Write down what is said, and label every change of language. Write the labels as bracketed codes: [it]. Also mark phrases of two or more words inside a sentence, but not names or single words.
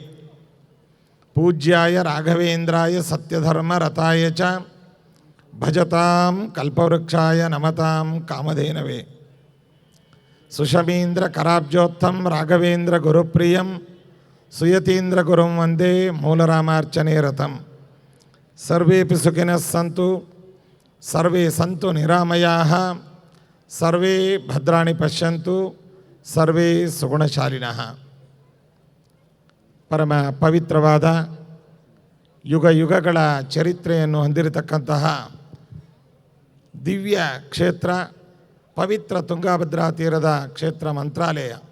[sa] ಪೂಜ್ಯಾಯ ರಾಘವೇಂದ್ರಾಯ ಸತ್ಯಧರ್ಮ ರತಾಯ ಚ ಭಜತಾಂ ಕಲ್ಪವೃಕ್ಷಾಯ ನಮತಾಂ ಕಾಮಧೇನವೇ. ಸುಷಮೀಂದ್ರ ಕರಾಬ್ಜೋತ್ತಂ ರಾಘವೇಂದ್ರ ಗುರುಪ್ರಿಯಂ ಸುಯತೀಂದ್ರ ಗುರುಂ ವಂದೇ ಮೂಲರಾಮಾರ್ಚನೆ ರಥಂ. ಸರ್ವೇಪಿ ಸುಖಿನಃ ಸಂತು ಸರ್ವೇ ಸಂತು ನಿರಾಮಯಾಃ ಸರ್ವೇ ಭದ್ರಾಣಿ ಪಶ್ಯಂತು ಸರ್ವೇ ಸುಗುಣಶಾಲಿನಃ. [kn] ಪರಮ ಪವಿತ್ರವಾದ ಯುಗ ಯುಗಗಳ ಚರಿತ್ರೆಯನ್ನು ಹೊಂದಿರತಕ್ಕಂತಹ ದಿವ್ಯ ಕ್ಷೇತ್ರ ಪವಿತ್ರ ತುಂಗಾಭದ್ರಾ ತೀರದ ಕ್ಷೇತ್ರ ಮಂತ್ರಾಲಯ.